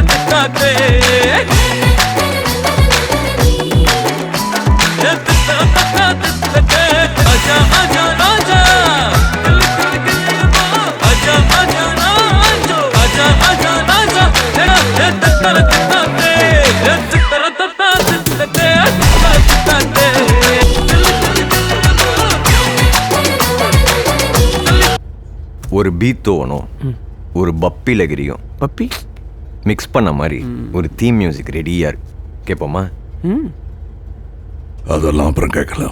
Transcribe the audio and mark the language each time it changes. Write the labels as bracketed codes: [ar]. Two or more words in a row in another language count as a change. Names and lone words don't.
[hi] தித்தாத்தே आजा आजा राजा आजा आजा राजा आजा आजा राजा तेरा तत्तर तत्ते तत्तर तत्ते तत्ते [ta] ஒரு பீத்தோவனும் ஒரு பப்பி லகிரியும் பப்பி மிக்ஸ் பண்ண மாதிரி ஒரு [en] theme music [ta] ரெடியா இருக்கு. கேட்போமா? அதெல்லாம் அப்புறம் கேட்கலாம்.